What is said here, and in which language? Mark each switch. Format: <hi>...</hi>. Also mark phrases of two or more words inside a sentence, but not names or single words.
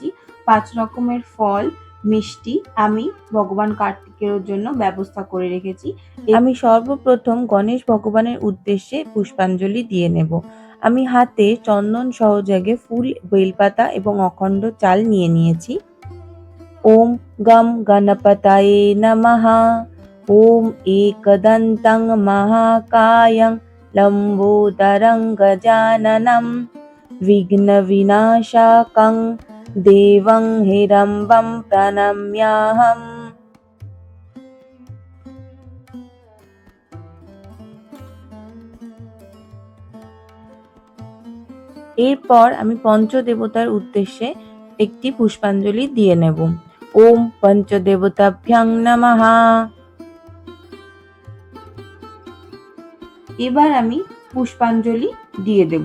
<bn>5 রকমের ফল, মিষ্টি আমি ভগবান কার্তিকের জন্য ব্যবস্থা করে রেখেছি। আমি সর্বপ্রথম গণেশ ভগবানের উদ্দেশ্যে পুষ্পাঞ্জলি দিয়ে নেব। আমি হাতে চন্দন সহযোগে ফুল, বেলপাতা এবং অখণ্ড চাল নিয়ে নিয়েছি।</bn> <sa>ওম গম গণপতায়ে নমঃ। ওম एकदन्तं महाकायं लम्बोदरं गजाननं विघ्नविनाशकं देवं हिरम्बं प्रणम्याहम्।</sa> <bn>এরপর আমি পঞ্চদেবতার উদ্দেশ্যে একটি পুষ্পাঞ্জলি দিয়ে নেব।</bn> <sa>ওম পঞ্চদেবতাভ্যাং নমঃ।</sa> <bn>এবার আমি পুষ্পাঞ্জলি দিয়ে দেব।</bn>